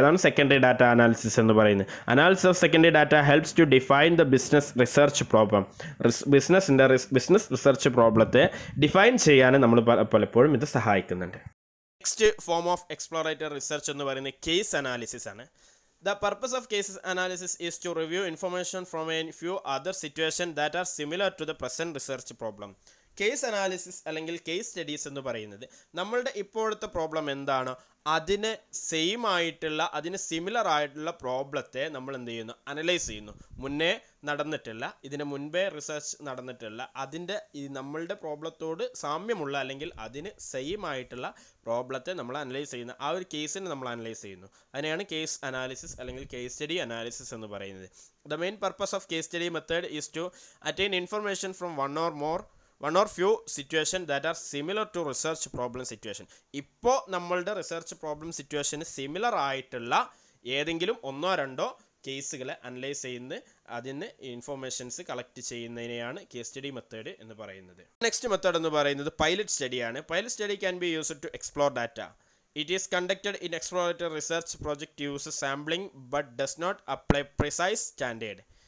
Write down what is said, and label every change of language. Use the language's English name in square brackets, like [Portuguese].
[Malayalam] അതാണ് secondary data analysis എന്ന് പറയുന്നത്. [English] Analysis of secondary data helps to define the business research problem. [Malayalam] Business research പ്രോബ്ലത്തെ define ചെയ്യാൻ നമ്മൾ പലപ്പോഴും ഇത് സഹായിക്കുന്നുണ്ട്. Next form of exploratory research എന്ന് പറയുന്നത് കേസ് അനാലിസിസ് ആണ്. [English] The purpose of case analysis is to review information from a few other situations that are similar to the present research problem. [Malayalam] Case analysis അല്ലെങ്കിൽ case studies എന്ന് പറയുന്നത് നമ്മളുടെ ഇപ്പോഴത്തെ problem എന്താണോ അതിന് സെയിം ആയിട്ടുള്ള, അതിന് സിമിലർ ആയിട്ടുള്ള പ്രോബ്ലത്തെ നമ്മൾ എന്ത് ചെയ്യുന്നു? അനലൈസ് ചെയ്യുന്നു. മുന്നേ നടന്നിട്ടില്ല, ഇതിന് മുൻപേ റിസർച്ച് നടന്നിട്ടില്ല, അതിൻ്റെ ഈ നമ്മളുടെ പ്രോബ്ലത്തോട് സാമ്യമുള്ള അല്ലെങ്കിൽ അതിന് സെയിം ആയിട്ടുള്ള പ്രോബ്ലത്തെ നമ്മൾ അനലൈസ് ചെയ്യുന്നു. ആ ഒരു കേസിനെ നമ്മൾ അനലൈസ് ചെയ്യുന്നു. അതിനെയാണ് കേസ് അനാലിസിസ് അല്ലെങ്കിൽ കേസ് സ്റ്റഡി അനാലിസിസ് എന്ന് പറയുന്നത്. [English] The main purpose of case study method is to attain information from one or few situations that are similar to research problem situation. [Malayalam] ഇപ്പോൾ നമ്മളുടെ റിസർച്ച് പ്രോബ്ലം സിറ്റുവേഷന് similar ആയിട്ടുള്ള ഏതെങ്കിലും ഒന്നോ രണ്ടോ കേസുകളെ analyse ചെയ്യുന്ന, അതിന് informations collect ചെയ്യുന്നതിനെയാണ് case study method എന്ന് പറയുന്നത്. നെക്സ്റ്റ് മെത്തേഡ് എന്ന് പറയുന്നത് pilot സ്റ്റഡിയാണ്. [English] Pilot study can be used to explore data. It is conducted in exploratory research project uses sampling but does not apply precise standard.